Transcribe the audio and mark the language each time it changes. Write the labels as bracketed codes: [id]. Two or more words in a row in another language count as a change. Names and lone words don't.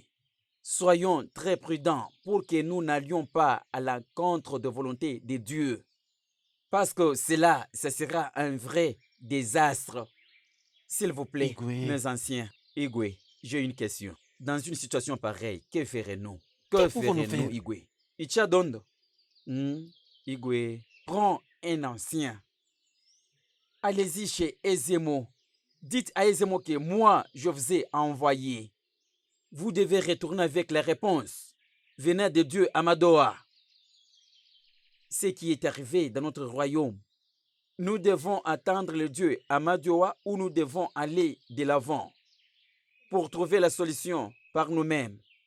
[fr] Soyons très prudents pour que nous n'allions pas à l'encontre de volonté de Dieu. Parce que cela, ce sera un vrai désastre. S'il vous plaît, Igwe. mes anciens, Igwe, j'ai une question. Dans une situation pareille, que ferons-nous? Que pouvons-nous ferons-nous, faire? Igwe? Ichadondo. Igwe, prends un ancien. Allez-y chez Ezemo. Dites à Ezemo que moi, je vous ai envoyé. Vous devez retourner avec la réponse venant de Dieu Amadoa. Ce qui est arrivé dans notre royaume, nous devons attendre le Dieu Amadoa ou nous devons aller de l'avant pour trouver la solution par nous-mêmes.